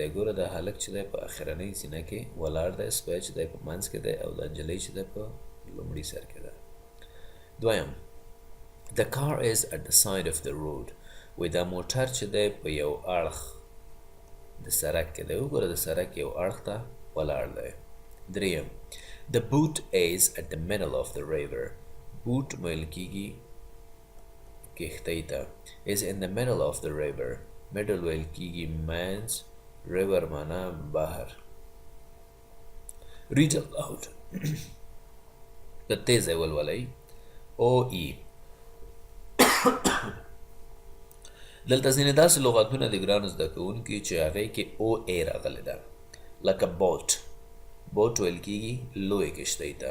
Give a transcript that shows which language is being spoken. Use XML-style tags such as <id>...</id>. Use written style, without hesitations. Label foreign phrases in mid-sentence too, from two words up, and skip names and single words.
<ps>ګوره دا هلک چې دی په اخرنۍ زینه کې ولاړ دی، سپی چې دی په منځ کې دی، او دا نجلۍ چې دی په لومړي سر کې ده.</ps> <en>دویم the car is at the side of the road.</en> <ps>وایي دا موټر چې دی په یو اړخ د سړک کې دی. وګوره د سړک یو اړخ ته ولاړ دی.</ps> <en>دریم the boat is at the middle of the river.</en> <ps>boot ویل کیږي کښتۍ ته.</ps> <en>is in the middle of the river.</en> <ps>middle ویل کیږي منځ. river معنا بحر.</ps> <en>read aloud.</en> <ps>په تیزه ولولئ. او ای دلته ځینې داسې لغاتونه د ګرانو زده کوونکي چې هغې کې او ای راغلی ده. لکه بوټ. بوټ ویل کیږي لوی کشتۍ ته.</ps>